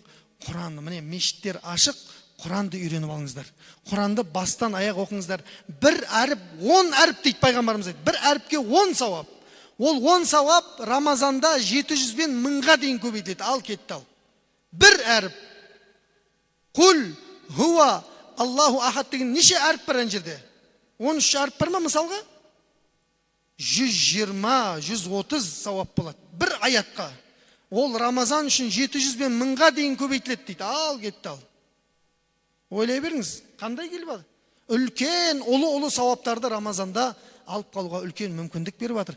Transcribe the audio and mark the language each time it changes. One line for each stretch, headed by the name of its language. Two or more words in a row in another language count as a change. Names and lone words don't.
Kazakh: Құранды міне мешіттер ашық, Құранды үйреніп алыңыздар. Құранды бастан аяқ оқыңыздар. Бір әріп 10 әріп дейді пайғамбарымыз айтты. Бір әріпке 10 сауап. Ол 10 сауап Рамазанда 700 бен 1000-ға дейін көбейтіледі. Ал кетті ал. Бір әріп.
Arabic: قل هو الله أحد
Kazakh: деген неше әріп бар ана жерде? 13 әріп бар ма мысалға? 120, 130 сауап болады. Бір аятқа. Ол Рамазан үшін 700 бен 1000-ға дейін көбейтіледі дейді. Ал кетті ал. Ойлай беріңіз, қандай келіп алды? Үлкен, ұлы сауаптарды Рамазанда алып қалуға үлкен мүмкіндік беріп жатыр.